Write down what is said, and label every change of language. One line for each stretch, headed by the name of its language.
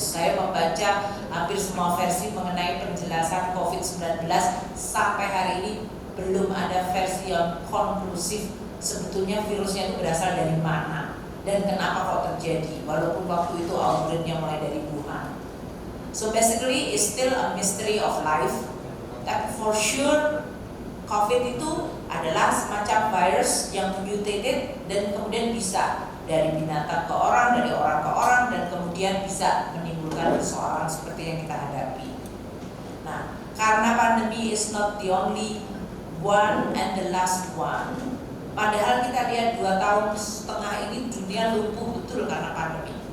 Indonesian: Saya membaca hampir semua versi mengenai penjelasan COVID-19 sampai hari ini belum ada versi yang konklusif sebetulnya virusnya itu berasal dari mana dan kenapa kok terjadi walaupun waktu itu outbreak-nya mulai dari Wuhan.
English: So basically it's still a mystery of life.
Indonesian: Tapi
English: for sure
Indonesian: COVID itu adalah semacam virus yang mutated dan kemudian bisa dari binatang ke orang, dari orang ke orang, dan kemudian bisa menimbulkan persoalan seperti yang kita hadapi. Nah, karena pandemi
English: is not the only one and the last one,
Indonesian: padahal kita lihat 2,5 tahun ini dunia lumpuh betul karena pandemi.